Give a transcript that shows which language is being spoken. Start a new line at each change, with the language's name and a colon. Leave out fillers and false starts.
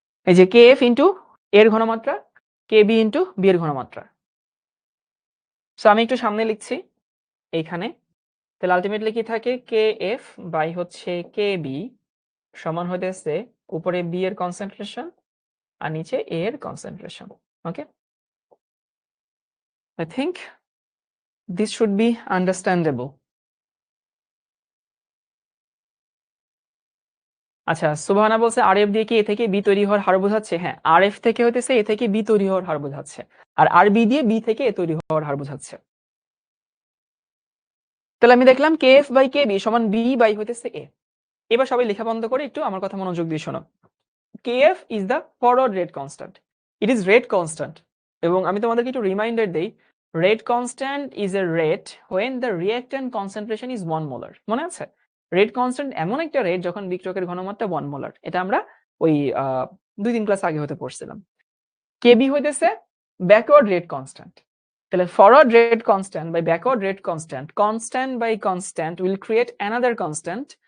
Bangla: এই যে K F into এর ঘনমাত্রা, কে বি ইন্টু বি এর ঘনমাত্রা। সো আমি একটু সামনে লিখছি এইখানে। তাহলে আলটিমেটলি কি থাকে? কে এফ বাই হচ্ছে কে বি সমান হইতেছে উপরে বি এর কনসেন্ট্রেশন আর নিচে এ এর concentration.
English: Okay, I think this should be understandable.
Bangla: আচ্ছা, সুবহানা বলছে আর এফ দিয়ে কি এ থেকে বি তৈরি হওয়ার হার বোঝাচ্ছে? হ্যাঁ, আর এফ থেকে হইতেছে এ থেকে বি তৈরি হওয়ার হার বোঝাচ্ছে, আর আর বি দিয়ে বি থেকে এ তৈরি হওয়ার হার বোঝাচ্ছে। তাহলে আমি দেখলাম K F by K B সমান বি বাই হইতেছে এ। এবার সবাই লেখা বন্ধ করে একটু আমার কথা মনোযোগ দিয়ে শোনো।
English: kf is the forward rate constant. It is rate constant.
Bangla: এবং আমি তোমাদেরকে একটু রিমাইন্ডার দেই,
English: rate constant is a rate when the reactant concentration is 1 molar.
Bangla: মনে আছে? rate constant এমন একটা রেট যখন বিক্রিয়কের ঘনমাত্রা 1 মোলার। এটা আমরা ওই 2-3 ক্লাস আগে হতে পড়ছিলাম।
English: kb
Bangla: হইতেছে
English: Backward rate constant.
Bangla: তাহলে
English: Forward rate constant by backward rate constant, constant by constant will create another constant.